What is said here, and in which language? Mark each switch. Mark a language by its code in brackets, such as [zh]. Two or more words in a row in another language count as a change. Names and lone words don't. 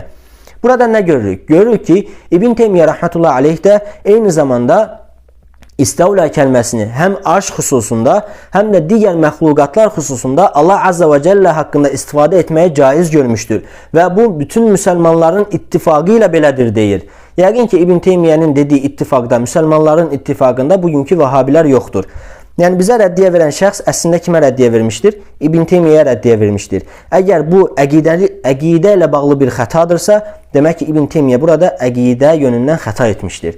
[tr] Burada ne görürük? Görürük ki İbn Teymiyye rahmetullahi aleyh de aynı zamanda İstavla kelimesini hem arş hususunda hem de diğer məxluqatlar hususunda Allah Azze ve Celle hakkında istifade etmeye caiz görmüştür. Ve bu bütün Müslümanların ittifakıyla belədir deyir. Yəqin ki İbn Teymiyye'nin dediği ittifakda, Müslümanların ittifakında bugünkü Vahabiler yoktur. [az] Yəni bizə rəddiyə verən şəxs əslində kimə rəddiyə vermişdir? İbn Teymiyyə rəddiyə vermişdir. Əgər bu əqidə ilə bağlı bir xətadırsa, demək ki İbn Teymiyyə burada əqidə yönündən xəta etmişdir.